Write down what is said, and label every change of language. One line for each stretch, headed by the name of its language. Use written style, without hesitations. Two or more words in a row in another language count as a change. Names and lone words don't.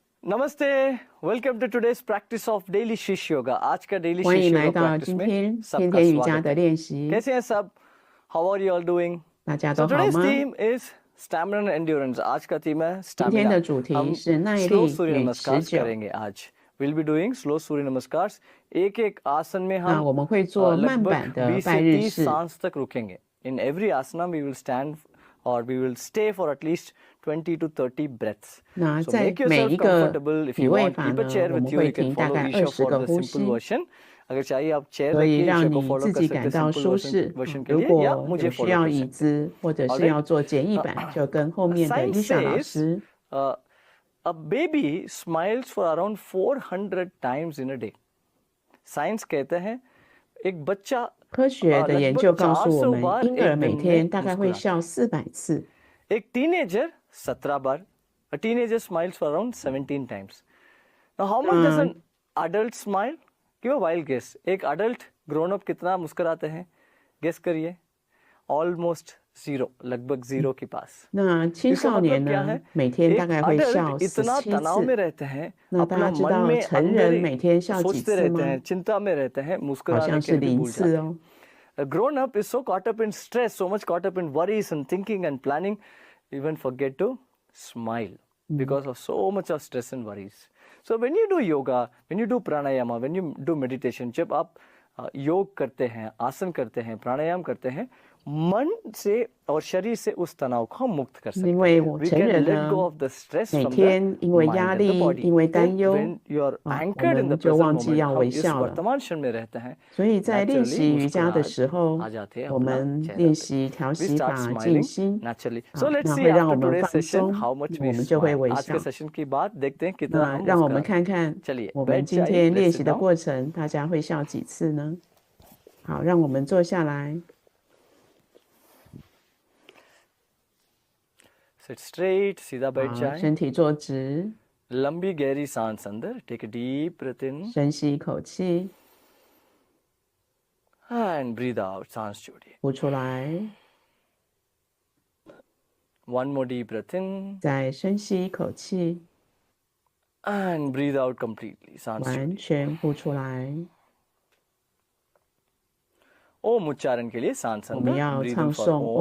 English: नमस्ते, welcome to today's practice of daily Shishya Yoga.
Hindi: आज का डेली
Chinese: 欢
Hindi: शिष्य
Chinese: 迎来
Hindi: योगा
Chinese: 到
Hindi: प्रैक्टिस
Chinese: 今
Hindi: में
Chinese: 天天
Hindi: सबका
Chinese: 天瑜伽
Hindi: स्वागत
Chinese: 的
Hindi: है।
Chinese: 练习。
Hindi: कैसे हैं सब?
English: How are you all doing?
Chinese: 大家
English: सो
Chinese: 都好
English: टुडेस
Chinese: 吗？
English: theme is stamina and endurance.
Hindi: आज का थीम है
Chinese: 今天
Hindi: स्टैमिना।
Chinese: 的主题
Hindi: हम
Chinese: 是耐
Hindi: स्लो
Chinese: 力
Hindi: सूर्य
Chinese: 与
Hindi: नमस्कार
Chinese: 持久。
Hindi: करेंगे आज।
English: will be doing slow Surya Namaskar.
Hindi: एक एक आसन में
Chinese: 那
Hindi: हम
Chinese: 我们会做慢
Hindi: लगभग
Chinese: 板的
Hindi: 20 से
Chinese: 拜日
Hindi: 30
Chinese: 式。
Hindi: सांस तक रुकेंगे।
English: in every asana we will stand or we will stay for at least 20 to 30 breaths.
Chinese: 那
English: So
Chinese: 在
English: make
Chinese: 每
English: yourself
Chinese: 一个
English: comfortable. If
Chinese: 体
English: you
Chinese: 位
English: want,
Chinese: 法
English: keep a
Chinese: 呢，
English: chair
Chinese: 我
English: with
Chinese: 们
English: you.
Chinese: 会
English: You can
Chinese: 停大
English: follow
Chinese: 概
English: Isha
Chinese: 20 个
English: for the
Chinese: 呼
English: simple
Chinese: 吸，
English: version.
Hindi: अगर चाहिए आप chair
Chinese: 可以
Hindi: रखिए,
Chinese: 让
Hindi: ईशा को
Chinese: 你
Hindi: follow
Chinese: 自
Hindi: कर
Chinese: 己
Hindi: सकते
Chinese: 感
Hindi: हैं
Chinese: 到
Hindi: simple
Chinese: 舒适。
Hindi: version के
Chinese: 如
Hindi: लिए, या
Chinese: 果
Hindi: मुझे
Chinese: 有需
Hindi: follow
Chinese: 要
Hindi: कर
Chinese: 椅
Hindi: सकते हैं.
Chinese: 子或者是
English: Alright?
Chinese: 要做简易版，就跟后面的
English: Science
Chinese: 伊莎老
English: says
Chinese: 师。
English: a baby smiles for around 400 times in a day.
Hindi: Science कहते हैं एक बच्चा
Chinese: 科学的研
Hindi: लगभग
Chinese: 究告诉我
Hindi: 400
Chinese: 们，
Hindi: बार
Chinese: 婴儿
Hindi: एक
Chinese: 每
Hindi: दिन
Chinese: 天
Hindi: में
Chinese: 大概会
Hindi: मुस्कुराता
Chinese: 笑
Hindi: है.
Chinese: 400次。
Hindi: एक टीनेजर 17 बार.
English: A teenager smiles for around 17 times. Now how much does an adult smile? Give a wild guess. एक adult grown up
Hindi: कितना मुस्कुराते हैं?
English: Guess करिए. Almost zero,
Hindi: लगभग zero के पास.
Chinese: 那青
Hindi: इसका
Chinese: 少年
Hindi: मतलब क्या
Chinese: 呢
Hindi: है?
Chinese: 每天大
Hindi: एक
Chinese: 概会笑
Hindi: adult इतना
Chinese: 17
Hindi: तनाव में
Chinese: 次。
Hindi: रहते हैं,
Chinese: 那大
Hindi: अपना
Chinese: 家知
Hindi: मन
Chinese: 道
Hindi: में
Chinese: 成
Hindi: अंदर
Chinese: 人
Hindi: ही
Chinese: 每天笑几
Hindi: सोचते
Chinese: 次
Hindi: रहते
Chinese: 吗？
Hindi: हैं, चिंता में रहते हैं,
Chinese: 好
Hindi: मुस्कुराने
Chinese: 像
Hindi: के
Chinese: 是
Hindi: लिए भी
Chinese: 0
Hindi: भूल
Chinese: 次
Hindi: जाते हैं.
Chinese: 哦。
English: A grown up is so caught up in stress, so much caught up in worries and thinking and planning, even forget to smile because of so much of stress and worries. So when you do yoga, when you do pranayama, when you do meditation,
Hindi: जब आप योग करते हैं, आसन करते हैं, प्राणायाम करते हैं, मन से और शरीर से उस तनाव को हम मुक्त कर सकते
Chinese: 因
Hindi: हैं.
Chinese: 为我
English: We
Chinese: 成
English: can
Chinese: 人
English: let
Chinese: 呢，
English: go of the stress
Chinese: 每
English: from the
Chinese: 天因为
English: mind
Chinese: 压
English: and the
Chinese: 力，
English: body.
Chinese: 因为
English: Then
Chinese: 担忧
English: when you are
Chinese: 啊，我
English: anchored in the
Chinese: 们就
English: present
Chinese: 忘记
English: moment,
Chinese: 要
Hindi: हम
Chinese: 微
Hindi: इस
Chinese: 笑了。
Hindi: वर्तमान क्षण में रहते हैं,
Chinese: 所以在练
Hindi: naturally
Chinese: 习瑜伽的
Hindi: मुस्कुराहट
Chinese: 时候，
Hindi: आ जाते हैं
Chinese: 我
Hindi: अपना
Chinese: 们
Hindi: चेहरा
Chinese: 练
Hindi: पे.
Chinese: 习调
English: We
Chinese: 息
English: start
Chinese: 法、静
English: smiling
Chinese: 心
English: naturally.
Chinese: 啊
English: So，let's
Chinese: 那
English: see
Chinese: 会让
English: after
Chinese: 我们
English: today's
Chinese: 放
English: session
Chinese: 松，
English: how much
Chinese: 我
English: we
Chinese: 们就会
English: smile.
Chinese: 微
Hindi: आज
Chinese: 笑
Hindi: के。सेशन की बात देखते हैं कितना
Chinese: 那
Hindi: हम
Chinese: 让我们
Hindi: मुस्कुराते
Chinese: 看
Hindi: हैं.
Chinese: 看
Hindi: चलिए
Chinese: 我们
Hindi: बैठ
Chinese: 今
Hindi: जाइए,
Chinese: 天
English: let's
Chinese: 练
English: sit
Chinese: 习的
English: down.
Chinese: 过程，大家会笑几次呢？好，让我们坐下来，
English: Sit straight,
Hindi: सीधा बैठ
Chinese: 好，
Hindi: जाएं.
Chinese: 身体坐直，
Hindi: लंबी गहरी सांस अंदर.
English: Take a deep breath in
Chinese: 深吸一口气，
English: and breathe out.
Hindi: सांस छोड़िए.
Chinese: 呼出来，
English: One more deep breath in
Chinese: 再深吸一口气，
English: and breathe out completely.
Hindi: सांस
Chinese: 完
Hindi: छोड़िए.
Chinese: 全呼出来。
Hindi: ओम उच्चारण के लिए सांस
Chinese: 我们
Hindi: अंदर.
Chinese: 要
English: Breathe in
Chinese: 唱
English: for
Chinese: 诵
English: Om.